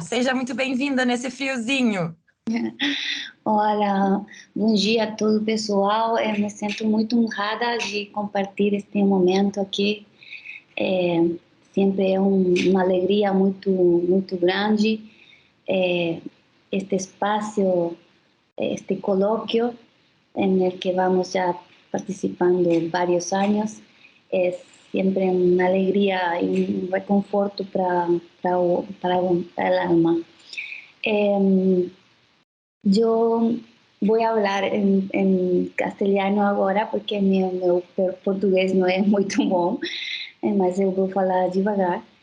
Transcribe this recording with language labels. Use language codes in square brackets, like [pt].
[pt] Seja muito bem-vinda nesse friozinho. Olá, bom dia a todo o pessoal. Eu me sinto muito honrada de compartilhar este momento aqui. Sempre é uma alegria muito grande. Este espaço, este colóquio, [es] en el que vamos ya participando varios años, es siempre una alegría y un reconforto para el alma. Yo voy a hablar en castellano [pt] agora, porque meu português não é muito bom, mas eu vou falar devagar.